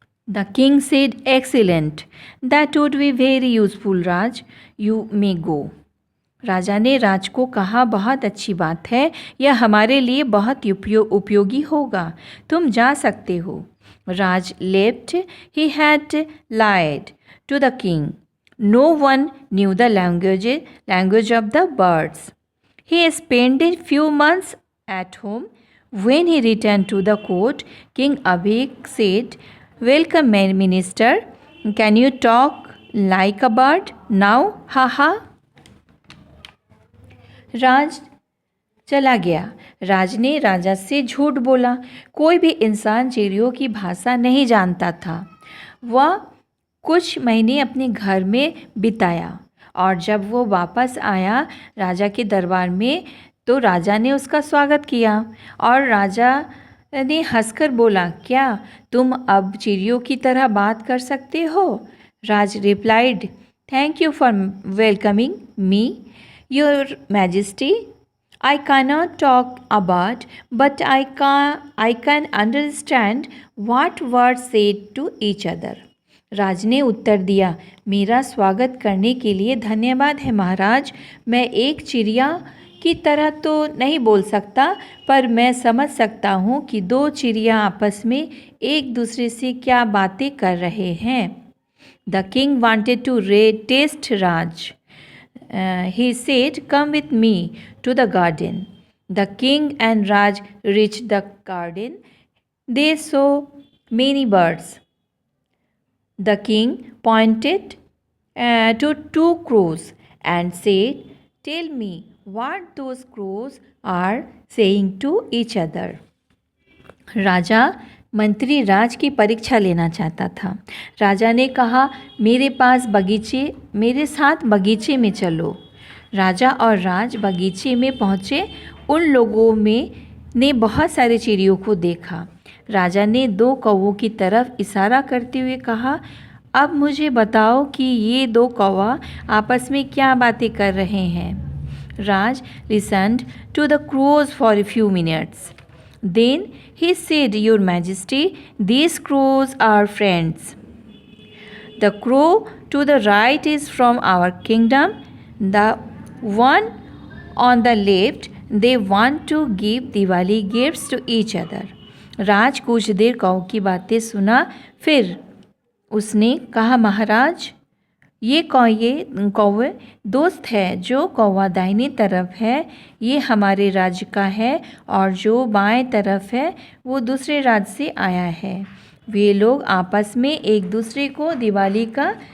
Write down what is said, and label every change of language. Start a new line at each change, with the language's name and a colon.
English: The king said, "Excellent. That would be very useful, Raj. You may go."
Hindi: राजा ने राज को कहा, बहुत अच्छी बात है, यह हमारे लिए बहुत उपयोगी होगा, तुम जा सकते हो।
English: Raj left. He had lied to the king. No one knew the language of the birds. He spent a few months at home. When he returned to the court, King Abhik said, "Welcome, minister. Can you talk like a bird now? Ha ha."
Hindi: राज चला गया। राज ने राजा से झूठ बोला। कोई भी इंसान चिड़ियों की भाषा नहीं जानता था। वह कुछ महीने अपने घर में बिताया, और जब वो वापस आया राजा के दरबार में तो राजा ने उसका स्वागत किया, और राजा ने हंसकर बोला, क्या तुम अब चिड़ियों की तरह बात कर सकते हो?
English: Raj replied, "thank you for welcoming me, your majesty. I cannot talk a bird, but I can understand what words said to each other."
Hindi: राज ने उत्तर दिया, मेरा स्वागत करने के लिए धन्यवाद है महाराज। मैं एक चिड़िया की तरह तो नहीं बोल सकता, पर मैं समझ सकता हूँ कि दो चिड़िया आपस में एक दूसरे से क्या बातें कर रहे हैं।
English: The king wanted to test Raj. He said, "Come with me to the garden." The king and Raj reached the garden. They saw many birds. The king pointed to two crows and said, "Tell me what those crows are saying to each other."
Hindi: राजा मंत्री राज की परीक्षा लेना चाहता था। राजा ने कहा, मेरे साथ बगीचे में चलो। राजा और राज बगीचे में पहुँचे। उन लोगों ने बहुत सारे चिड़ियों को देखा। राजा ने दो कौवों की तरफ इशारा करते हुए कहा, अब मुझे बताओ कि ये दो कौवा आपस में क्या बातें कर रहे हैं।
English: Raj listened to the crows for a few minutes. Then he said, "Your Majesty, these crows are friends. The crow to the right is from our kingdom. The one on the left, they want to give Diwali gifts to each other."
Hindi: राज कुछ देर कौ की बातें सुना, फिर उसने कहा, महाराज, ये कौवे दोस्त है। जो कौवा दाहिनी तरफ है ये हमारे राज्य का है, और जो बाएं तरफ है वो दूसरे राज्य से आया है। वे लोग आपस में एक दूसरे को दिवाली का